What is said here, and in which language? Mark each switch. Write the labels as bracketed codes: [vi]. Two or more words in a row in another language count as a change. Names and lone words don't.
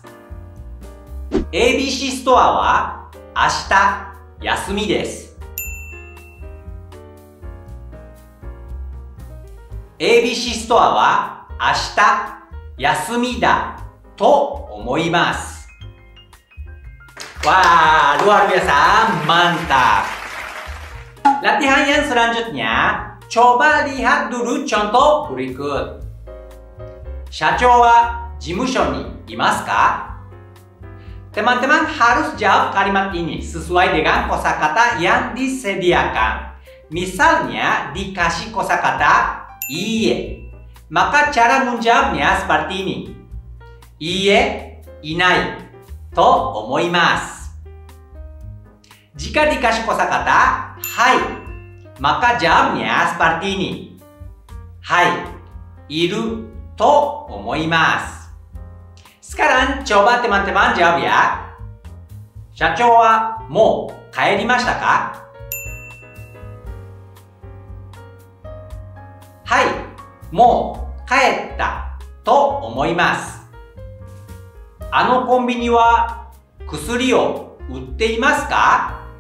[ja] 。ABC ストアは明日休みです。ABC ストアは明日休みだと思います。 [id] Wah, luar biasa, mantap. Latihan yang selanjutnya, coba lihat dulu contoh berikut. [ja] 社長は事務所にいますか? [id] Teman-teman harus jawab kalimat ini sesuai dengan kosakata yang disediakan. Misalnya dikasih kosakata iie, maka cara menjawabnya seperti ini. [ja] いいえ、いないと思います. [id] Jika dikasih kosakata hai, maka jawabnya seperti ini. [ja] Hai, いると思います. [id] Sekarang coba teman-teman jawab ya. [ja] 社長はもう帰りましたか? はい、もう帰ったと思います。あのコンビニは薬を売っていますか？